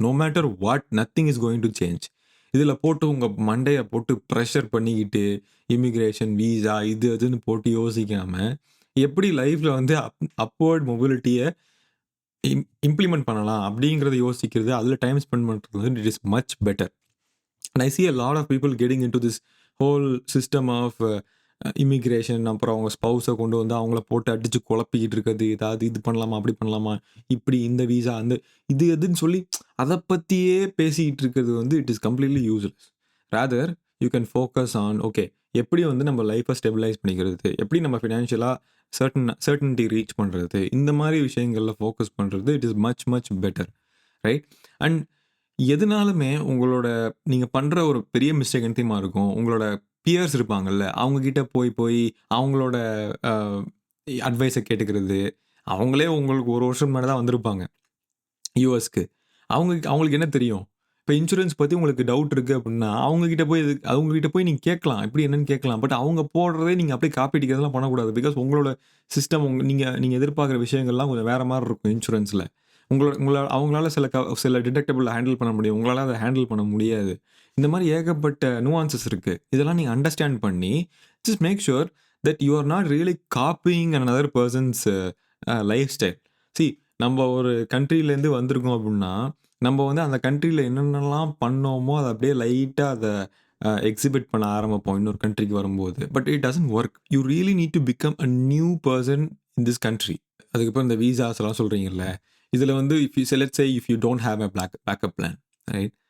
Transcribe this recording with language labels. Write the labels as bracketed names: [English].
[English] No matter what nothing is going to change. [Tamil] இதுல போட்டு உங்க மண்டைய போட்டு பிரஷர் பண்ணிக்கிட்டு, இமிகிரேஷன், விசா இது அதுன்னு போட்டு யோசிக்காம, எப்படி லைஃப்ல வந்து அப்வர்ட் மொபிலிட்டிய இம்ப்ளிமெண்ட் பண்ணலாம் அப்படிங்கிறத யோசிக்கிறது, அதுல டைம் ஸ்பெண்ட் பண்றது வந்து [English] It is much better. And I see a lot of people getting into this whole system of immigration. [Tamil] அப்புறம் அவங்க ஸ்பௌஸ கொண்டு வந்து அவங்கள போட்டு அடிச்சு குழப்பிக்கிட்டு இருக்கிறது. ஏதாவது இது பண்ணலாமா? அப்படி பண்ணலாமா? இப்படி இந்த விசா இது எதுன்னு சொல்லி அத பத்தியே பேசிக்கிட்டு இருக்கிறது வந்து [English] It is completely useless. Rather you can focus on okay [Tamil] எப்படி வந்து நம்ம லைஃப்ப ஸ்டெபிலைஸ் பண்ணிக்கிறது? எப்படி நம்ம ஃபினான்ஷியலா சர்டனிட்டி ரீச் பண்றது? இந்த மாரி விஷயங்கள்ல ஃபோக்கஸ் பண்றது [English] It is much much better. [Tamil] Right? And எதுனாலுமே நீங்க பண்ற ஒரு பெரிய மிஸ்டேக் என்ன தெரியுமா இருக்கும்? உங்களோட பியர்ஸ் இருப்பாங்கல்ல, அவங்க கிட்ட போய் அவங்களோட அ அட்வைஸ கேட்டுக்கிறது. அவங்களே உங்களுக்கு 1 வருஷம் முன்னாடி தான் வந்திருப்பாங்க யுஎஸ்க்கு. அவங்களுக்கு என்ன தெரியும்? இப்ப இன்சூரன்ஸ் பத்தி உங்களுக்கு டவுட் இருக்கு அப்டின்னா, அவங்க கிட்ட போய் நீங்க கேட்கலாம். எப்படி என்னன்னு கேட்கலாம். பட் அவங்க போடுறதே நீங்க அப்படியே காப்பி அடிக்கிறதெல்லாம் பண்ணக்கூடாது. பிகாஸ் உங்களோட சிஸ்டம் நீங்க நீங்க எதிர்பார்க்கிற விஷயங்கள்லாம் கொஞ்சம் வேற மாரி இருக்கும் இன்சூரன்ஸ்ல. அவங்களால சில டிடக்டபிள் ஹேண்டில் பண்ண முடியும். உங்களால அத ஹேண்டில் பண்ண முடியாது. இந்த மாரி ஏகப்பட்ட நுவான்சஸ் இருக்கு. இதெல்லாம் நீங்க அண்டர்ஸ்டாண்ட் பண்ணி, [English] Just make sure that you are not really copying another person's lifestyle. [Tamil] See, நம்ம ஒரு கண்ட்ரிலேருந்து வந்திருக்கோம் அப்படின்னா, நம்ம வந்து அந்த கண்ட்ரியில என்னென்னலாம் பண்ணோமோ, அத அப்படியே லைட்டா அத எக்ஸிபிட் பண்ண ஆரம்பிப்போம் இன்னொரு கண்ட்ரிக்கு வரும்போது. [English] But it doesn't work. You really need to become a new person in this country. [Tamil] அதுக்கப்புறம் இந்த விசாஸ்லாம் சொல்றீங்கல்ல, இதில வந்து [English] If you let's say if you don't have a backup plan, right?